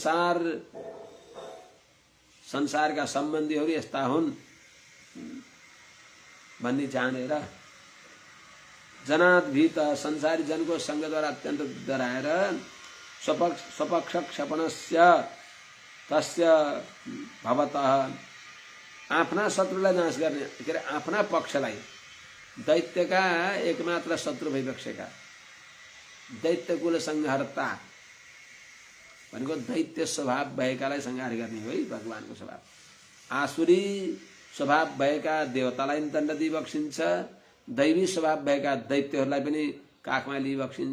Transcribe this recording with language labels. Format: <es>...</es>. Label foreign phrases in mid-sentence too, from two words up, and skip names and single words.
<ne>संसारका सम्बन्धीहरू यस्ता हुन् भन्ने जानेर जनाद्भीत संसारी जनको संगद्वारा अत्यन्त डराएर</ne> <sa>स्वपक्ष क्षपणस्य तस्य भवतः</sa> <ne>आफ्ना शत्रुलाई नाश गर्ने के अरे आफ्ना पक्षलाई दैत्यका एकमात्र शत्रु भइबक्सेका दैत्यकुल संहारता भनेको दैत्य स्वभाव भएकालाई संहार गर्ने हो है भगवानको स्वभाव। आसुरी स्वभाव भएका देवतालाई दण्ड दिइबक्सिन्छ, दैवी स्वभाव भएका दैत्यहरूलाई पनि काखमा लिइबक्सिन्छ।</ne>